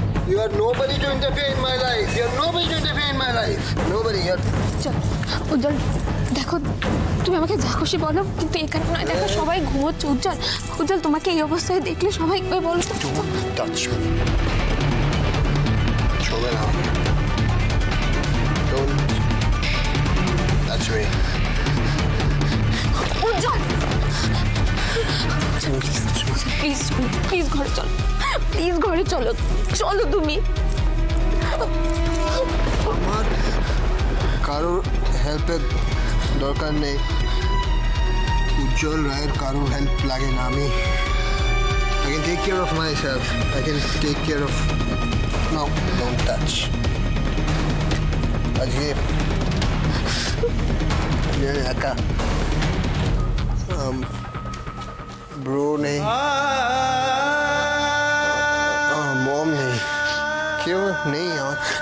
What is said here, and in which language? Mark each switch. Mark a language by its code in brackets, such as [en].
[en] You are nobody to interfere in my life. You are nobody to interfere in my life. Nobody. [bn] উজ্জ্বল, দেখো, তুমি আমাকে যা খুশি বলো, কিন্তু এখানে নয়। দেখো, সবাই ঘুমোচ্ছে। উজ্জ্বল, উজ্জ্বল, তোমাকে এই অবস্থায় দেখলে সবাই বলো। [en] Don't touch me. [bn] ছবে না। [en] Don't touch me. [bn] Ujjwal, please please ঘরে চলো, প্লিজ ঘরে চলো, চলো তুমি। আমার কারোর হেল্পের দরকার নেই। উজ্জ্বল রায়ের কারোর হেল্প লাগে না। [en] আমি I can take care of myself. I can take care of... No, don't touch. [bn] আজকে একা ব্রো নেই, মম নেই, কেউ নেই আমার।